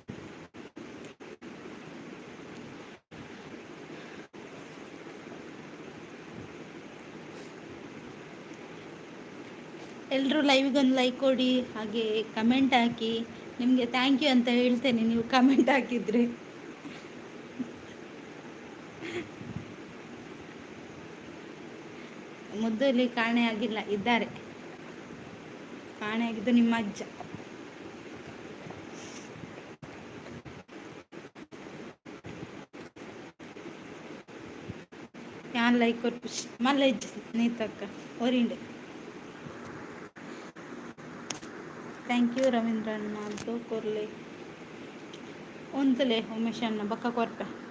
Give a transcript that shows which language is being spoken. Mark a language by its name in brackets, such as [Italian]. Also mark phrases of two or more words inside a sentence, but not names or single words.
[Kannada] ಎಲ್ಲರೂ ಲೈವ್ಗೊಂದು ಲೈಕ್ ಕೊಡಿ ಹಾಗೆ ಕಮೆಂಟ್ ಹಾಕಿ. ನಿಮಗೆ [English] thank you [Kannada] ಅಂತ ಹೇಳ್ತೇನೆ ನೀವು ಕಮೆಂಟ್ ಹಾಕಿದ್ರೆ. ಮುದ್ದಲ್ಲಿ ಕಾಣೆ ಆಗಿಲ್ಲ ಇದ್ದಾರೆ. ಕಾಣೆ ಆಗಿದ್ದು ನಿಮ್ಮ ಅಜ್ಜ. [Tulu] ಯಾನ್ ಲೈಕ್ ಕೊಟ್ಟು ಮಲ್ಲ ಇಜ್ಜ ನೀತಕ್ಕ ಒರಿಂಡೆ. [English] thank you [Tulu] ರವೀಂದ್ರಣ್ಣ ಅದು ಕೊರ್ಲೆ ಒಂತಲೇ ಉಮೇಶ್ ಅಣ್ಣ ಬಕ್ಕ ಕೊರ್ಪೆ.